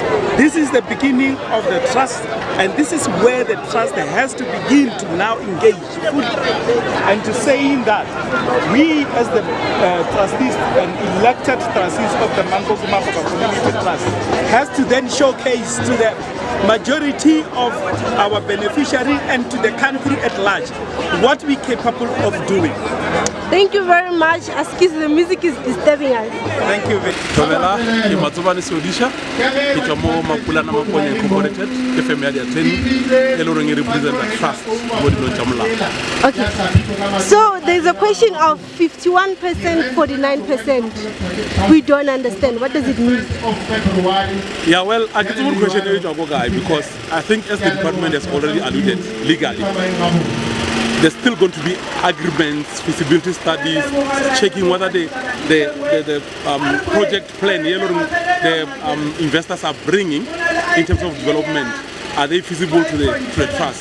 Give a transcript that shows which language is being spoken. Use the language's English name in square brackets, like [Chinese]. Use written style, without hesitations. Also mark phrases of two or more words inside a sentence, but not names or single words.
[English] This is the beginning of the trust, and this is where the trust has to begin to now engage fully, and to saying that we as the trustees and elected trustees of the Makgoba Community Trust has to then showcase to the majority of our beneficiaries and to the country at large what we're capable of doing. Thank you very much. Askis, the music is disturbing us. Thank you very much. [Northern Sotho] Tovela, ke Matsubane Sodisha, ke tswa mo Mapulana Maponya Incorporated, ke firm ya training, e le reng e [English] represent the trust [Northern Sotho] mo dilong tsa molao. [English] Okay. So there's a question of 51%, 49%. We don't understand. What does it mean? Yeah, well, I get one question guy because I think as the department has already alluded legally, there's still going to be agreements, feasibility studies, checking whether the project plan the investors are bringing in terms of development, are they feasible to the trust?